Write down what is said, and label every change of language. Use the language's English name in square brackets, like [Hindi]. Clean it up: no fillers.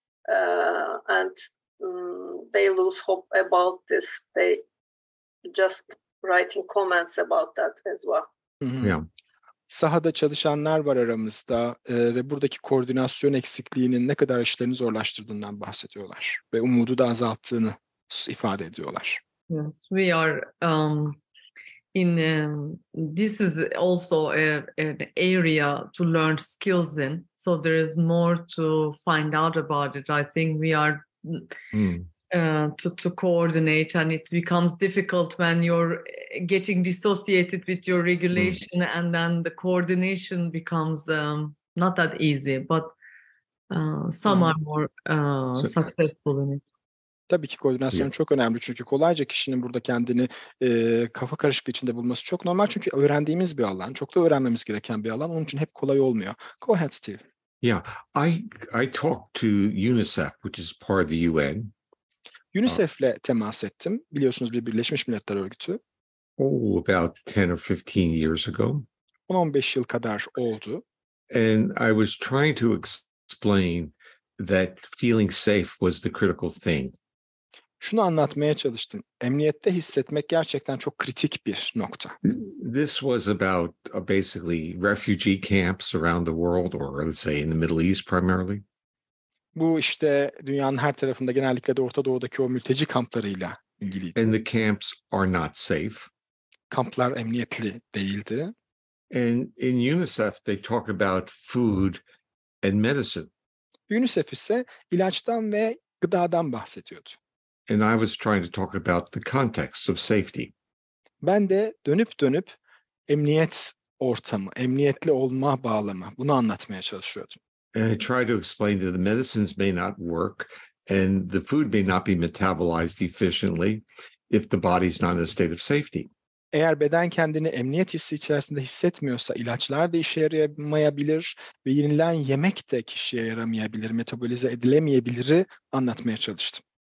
[English] And they lose hope about this. They just writing comments about that as well. Yeah. [Turkish] Sahada çalışanlar var aramızda ve buradaki koordinasyon eksikliğinin ne kadar işlerini zorlaştırdığından bahsediyorlar ve umudu da azalttığını ifade ediyorlar. [English] Yes, we are this is also an area to learn skills in. So there is more to find out about it. I think we are to coordinate, and it becomes difficult when you're getting dissociated with your regulation, and then the coordination becomes not that easy, but some are more successful in it. [Turkish] Tabii ki koordinasyon çok önemli, çünkü kolayca kişinin burada kendini kafa karışıklığı içinde bulması çok normal, çünkü öğrendiğimiz bir alan, çok da öğrenmemiz gereken bir alan, onun için hep kolay olmuyor. [English] Go ahead, Steve. Yeah, I talked to UNICEF, which is part of the UN. [Turkish] UNICEF'le temas ettim. Biliyorsunuz bir Birleşmiş Milletler Örgütü. [English] About 10 or 15 years ago. [Turkish] 10-15 yıl kadar oldu. [English] And I was trying to explain that feeling safe was the critical thing. [Turkish] Şunu anlatmaya çalıştım. Emniyette hissetmek gerçekten çok kritik bir nokta. [English] This was about basically refugee camps around the world, or let's say in the Middle East primarily. [Turkish] Bu işte dünyanın her tarafında, genellikle de Orta Doğu'daki o mülteci kamplarıyla ilgiliydi. [English] And the camps are not safe. [Turkish] Kamplar emniyetli değildi. [English] And in UNICEF they talk about food and medicine. [Turkish] UNICEF ise ilaçtan ve gıdadan bahsediyordu. [English] And I was trying to talk about the context of safety. [Turkish] Ben de dönüp emniyet ortamı, emniyetli olma bağlamı, bunu anlatmaya çalışıyordum. [English] And I try to explain that the medicines may not work and the food may not be metabolized efficiently if the body's not in a state of safety. [Turkish] Eğer beden kendini emniyet hissi içerisinde hissetmiyorsa ilaçlar da işe yaramayabilir ve yenilen yemek de kişiye yaramayabilir, metabolize edilemeyebiliri anlatmaya çalıştım.